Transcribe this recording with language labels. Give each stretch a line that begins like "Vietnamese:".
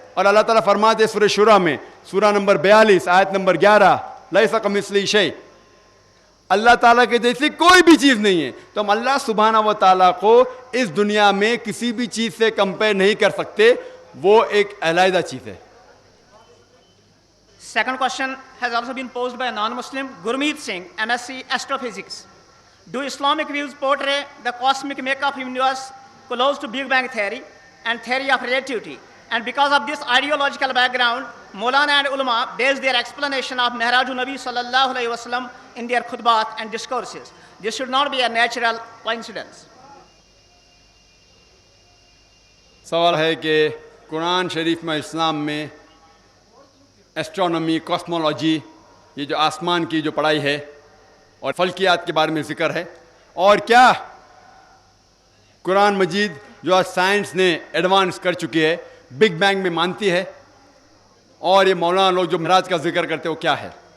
Hindi: और अल्लाह ताला फरमाते सूरह शुरा में, सूरा नंबर 42 आयत नंबर 11,
Arabic: लैसा कमिस्लिही शै,
Hindi: अल्लाह ताला के जैसी कोई भी चीज़ नहीं है। तो हम अल्लाह सुब्हानहू व तआला को इस दुनिया में किसी भी चीज़ से कंपेयर नहीं कर सकते, वो एक अलहदा चीज़ है।
English: Second question has also been posed by a non-Muslim, Gurmeet Singh, MSc Astrophysics. Do Islamic views portray the cosmic makeup of universe close to Big Bang theory and theory of relativity? And because of this ideological background, Maulana and ulama base their explanation of Mihrajun Nabi sallallahu alaihi wasallam in their khutbat and discourses. This should not be a natural coincidence.
Hindi: सवाल है कि कुरान शरीफ में, इस्लाम में astronomy, cosmology, ये जो आसमान की जो पढ़ाई है और फल्कियात के बारे में जिक्र है, और क्या कुरान मजीद जो आज साइंस ने एडवांस कर चुकी है, बिग बैंग में मानती है, और ये मौलाना लोग जो महराज का जिक्र करते हैं वो क्या है?